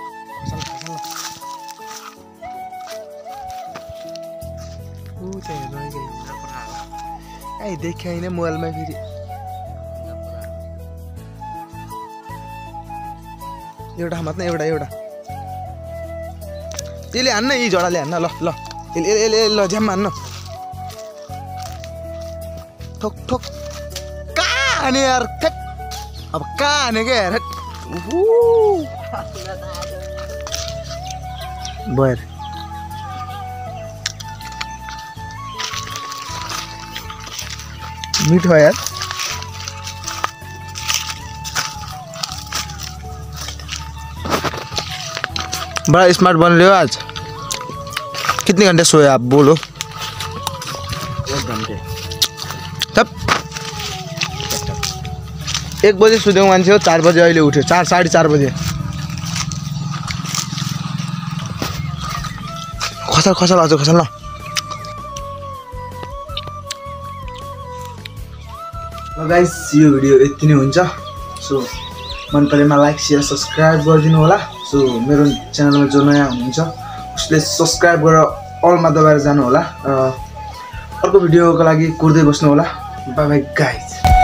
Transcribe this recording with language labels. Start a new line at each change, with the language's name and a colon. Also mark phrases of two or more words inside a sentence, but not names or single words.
Nepali: ऊ चाहिँ हेर्नु देखेँ होइन मोबाइलमा फेरि एउटा मात्र एउटा त्यसले हान्न यी जडाले हान्न ल ल झ्याम हान्न ठोक ठोक कहाँ हाने यार अब कहाँ हाने क्या यार
Hindi: बर मिठो यार बड़ा स्मार्ट बन रहे हो आज कितने घंटे सोए आप बोलो 1 घंटे
Nepali: तब 1 बजे सुतेको मान्छे हो 4 बजे अहिले उठ्यो 4:30 बजे खसल अझ खसल ल गाइस यो भिडियो यति नै हुन्छ सो मन परेमा
English: like share subscribe
Nepali: गरिदिनु होला सो मेरो च्यानलमा जो नयाँ हुनुहुन्छ उसले सब्स्क्राइब गरेर अलमा दबाएर जानु होला अर्को भिडियोको लागि कुर्दै बस्नु होला
English: bye bye guys